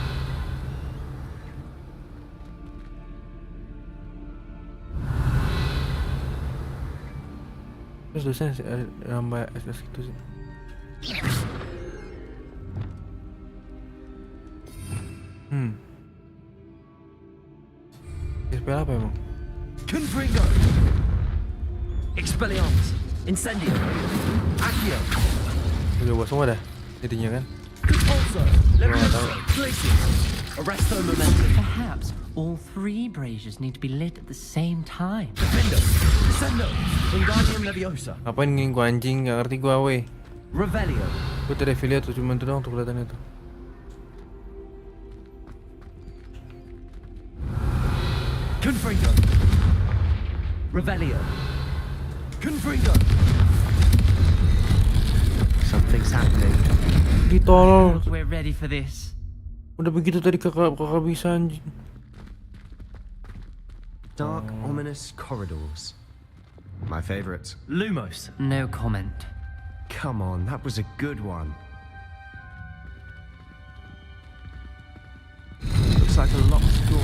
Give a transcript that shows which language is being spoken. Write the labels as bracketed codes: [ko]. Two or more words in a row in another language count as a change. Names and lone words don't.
[id] Terus dosen nambah SS gitu sih. Spell apa emang? Confringo. Expelliarmus. Incendio. Accio. Udah buat semua dah intinya kan? Compulso. Leviosa. Glacius. Arresto Momentum. [en] Perhaps all 3 braziers need to be lit at the same time. Defendo. Descendo. Wingardium Leviosa. [id] Ngapain nging gua anjing? Gak ngerti gua weh. Revelio. Gua tadi affiliate tuh cuma itu doang tuh kelihatannya tuh. Confringo. Revelio. Confringo. [en] Something's happening. [id] Ditolol. [en] We're ready for this. [id] Udah begitu tadi kakak bisa anjing. [en] Dark, ominous corridors. My favorite. Lumos. No comment. Come on, that was a good one. Looks like a locked door.